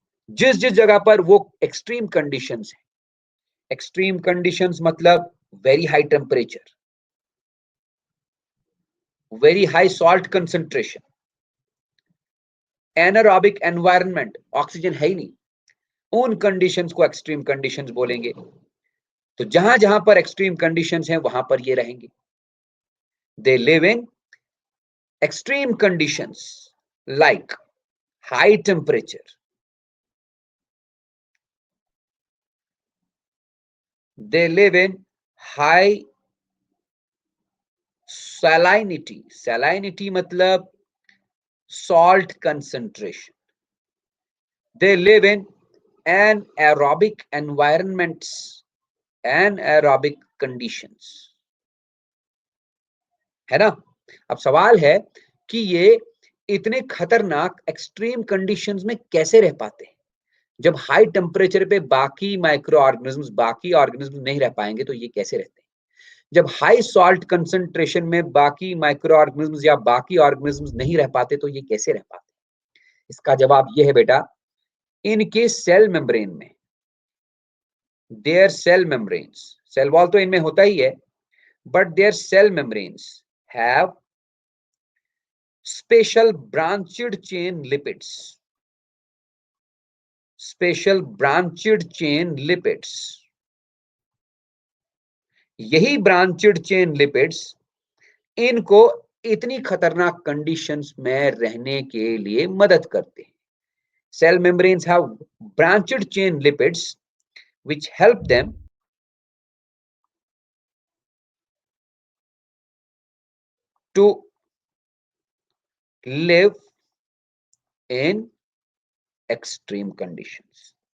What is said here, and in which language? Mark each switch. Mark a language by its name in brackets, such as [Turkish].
[Hindi] जिस जगह पर वो एक्सट्रीम कंडीशंस है. एक्सट्रीम कंडीशंस मतलब very high temperature, very high salt concentration, anaerobic environment, oxygen है ही नहीं, उन कंडीशंस को एक्सट्रीम कंडीशंस बोलेंगे। तो जहां जहां पर एक्सट्रीम कंडीशंस हैं वहां पर ये रहेंगे। [English] they live in extreme conditions like high temperature, they live in high salinity, salinity मतलब salt concentration, they live in anaerobic environments, anaerobic conditions, [Hindi] है ना। अब सवाल है कि ये इतने खतरनाक एक्सट्रीम कंडीशंस में कैसे रह पाते हैं। जब हाई टेम्परेचर पे बाकी माइक्रो ऑर्गेनिज्म्स, बाकी ऑर्गेनिज्म नहीं रह पाएंगे तो ये कैसे रहते हैं। जब हाई सॉल्ट कंसंट्रेशन में बाकी माइक्रो ऑर्गेनिज्म्स या बाकी ऑर्गेनिज्म्स नहीं रह पाते तो ये कैसे रह पाते। इसका जवाब ये है बेटा, इनके सेल मेम्ब्रेन में, [English] their cell membranes, [Hindi] cell wall तो इनमें होता ही है, [English] but their cell membranes have special branched chain lipids, [Hindi] special branched chain lipids. यही ब्रांचेड चेन लिपिड्स इनको इतनी खतरनाक कंडीशंस में रहने के लिए मदद करते हैं। [English] Cell membranes have branched chain lipids which help them to live in extreme conditions।